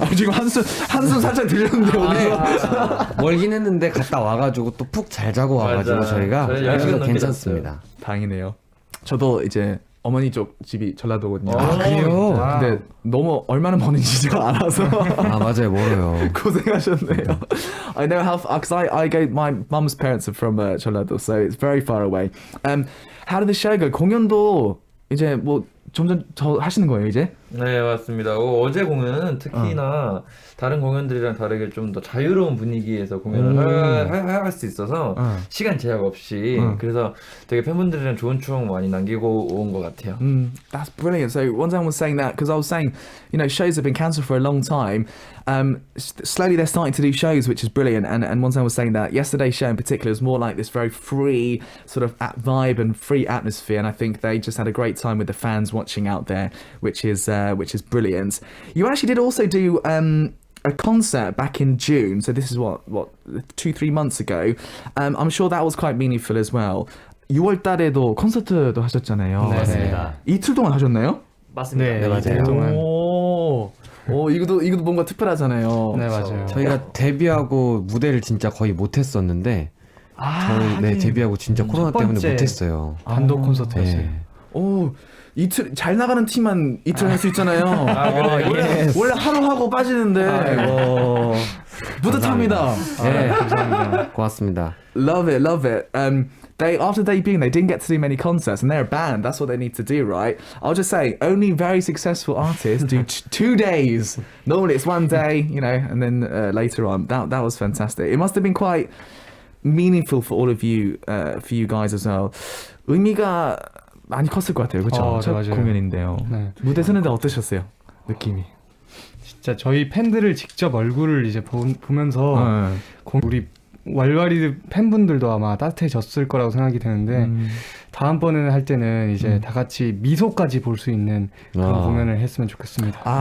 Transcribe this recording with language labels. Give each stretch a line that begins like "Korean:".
Korean: 지금 한숨 살짝 들렸는데 어디서? 멀긴 했는데 갔다 와가지고 또 푹 잘 자고 와가지고 맞아. 저희가 저희 그래서 시간 괜찮습니다. 다행이네요. 저도 이제 어머니 쪽 집이 전라도거든요. 그래요? 근데 너무 얼마나 머는지 제가 알아서 아 맞아요, 멀어요. 고생하셨네요.
English: I know how because I go. My mum's parents are from 전라도, so it's very far away. How did the show go?
Korean: 공연도 이제 뭐 점점 더 하시는 거예요 이제? 네, 맞습니다. 어제 공연은 특히나 다른 공연들이랑 다르게 좀 더 자유로운 분위기에서 공연을 할 수 있어서 시간 제약 없이 그래서 되게 팬분들이랑 좋은 추억 많이 남기고 온 것 같아요.
English: That's brilliant. So Wonsang was saying that because I was saying, you know, shows have been cancelled for a long time. Slowly they're starting to do shows, which is brilliant. And Wonsang was saying that yesterday's show in particular was more like this very free sort of vibe and free atmosphere. And I think they just had a great time with the fans watching out there, which is brilliant. You actually did also do a concert back in June. So this is what 2-3 months ago. I'm sure that was quite meaningful as well.
Korean: 6월 달에도 콘서트도 하셨잖아요. 네. 맞습니다. 이틀 동안 하셨나요? 맞습니다. 네, 맞아요. 동안. 오, 이것도 뭔가 특별하잖아요. 네, 맞아요. 저희가 데뷔하고 무대를 진짜 거의 못했었는데 저희 데뷔하고 진짜 코로나 때문에 번째 못했어요. 단독 콘서트였어요. 네. 오, 이틀 잘 나가는 팀만 이틀 할 수 있잖아요. 원래 하루 하고 빠지는데 뿌듯합니다. 네, 감사합니다. 고맙습니다.
English: Love it. They after debuting, they didn't get to do many concerts, and they're a band. That's what they need to do, right? I'll just say, only very successful artists do 2 days. Normally, it's 1 day, you know, and then later on. That was fantastic. It must have been quite meaningful for all of you, for you guys as well.
Korean: 의미가 많이 컸을 것 같아요, 그렇죠? 첫 맞아요. 공연인데요. 네. 무대 서는데 어떠셨어요? 느낌이? 진짜 저희 팬들을 직접 얼굴을 이제 보면서 우리 왈왈이 팬분들도 아마 따뜻해졌을 거라고 생각이 되는데 다음번에는 할 때는 이제 다 같이 미소까지 볼 수 있는 그런 공연을 했으면 좋겠습니다.